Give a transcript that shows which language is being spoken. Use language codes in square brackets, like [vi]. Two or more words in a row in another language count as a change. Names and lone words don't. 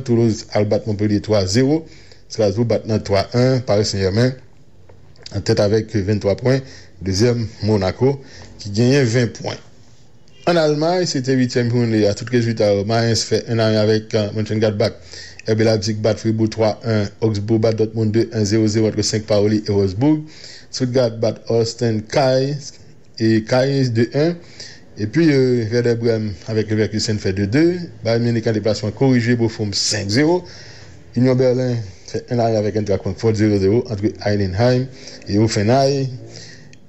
[fr] Toulouse bat Montpellier 3-0. Strasbourg bat Nantes 3-1. Paris Saint-Germain en tête avec 23 points. Deuxième, Monaco, qui gagnait 20 points. En Allemagne, c'était 8e journée. À tout résultat, Mainz fait 1-1 avec Mönchengladbach. RB Leipzig bat Fribourg 3-1. Augsbourg bat Dortmund 2-1. 0-0 entre Saint-Pauli et Wolfsburg. Stuttgart bat Holstein Kiel 2-1. Et puis, Werder Bremen avec Leverkusen fait 2-2. Bayern Munich en déplacement corrigé, Bochum 5-0. Union Berlin fait 1-1 avec Eintracht Francfort 0-0 entre Heidenheim et Hoffenheim.